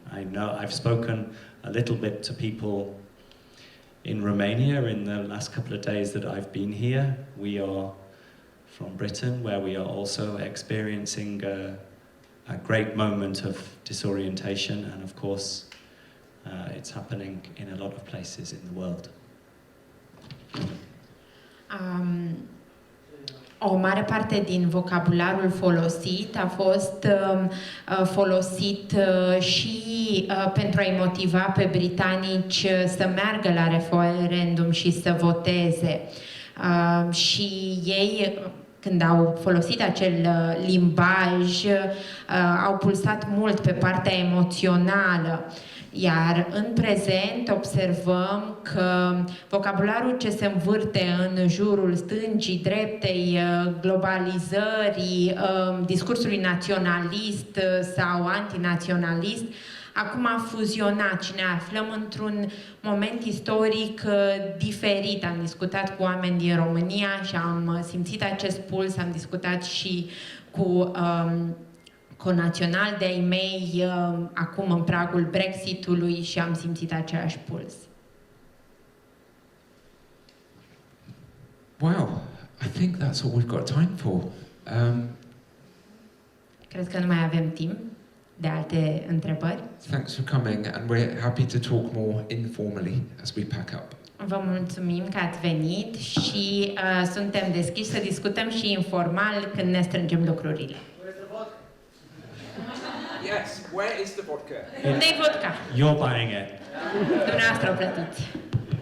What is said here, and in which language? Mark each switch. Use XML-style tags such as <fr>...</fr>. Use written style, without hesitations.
<en>I know I've spoken a little bit to people in Romania in the last couple of days that I've been here. We are from Britain, where we are also experiencing a great moment of disorientation, and of course it's happening in a lot of places in the world.</en> <ro>O mare parte din vocabularul folosit a fost folosit și pentru a-i motiva pe britanici să meargă la referendum și să voteze. Și ei, când au folosit acel limbaj, au pulsat mult pe partea emoțională. Iar în prezent observăm că vocabularul ce se învârte în jurul stângii, dreptei, globalizării, discursului naționalist sau antinaționalist, acum a fuzionat și ne aflăm într-un moment istoric diferit. Am discutat cu oameni din România și am simțit acest puls, am discutat și cu conaționali de-ai mei acum în pragul Brexitului și am simțit același puls.</ro> <en>Wow, I think that's all we've got time for.</en> <ro>Cred că nu mai avem timp de alte întrebări.</ro> <en>Thanks for coming, and we're happy to talk more informally as we pack up.</en> <ro>Vă mulțumim că ați venit și suntem deschiși să discutăm și informal când ne strângem lucrurile.</ro> <en>Yes, where is the vodka?</en> <ro>Unde-i vodka?</ro> <en>You're buying it.</en> <ro>Dumneavoastră o plătiți.</ro>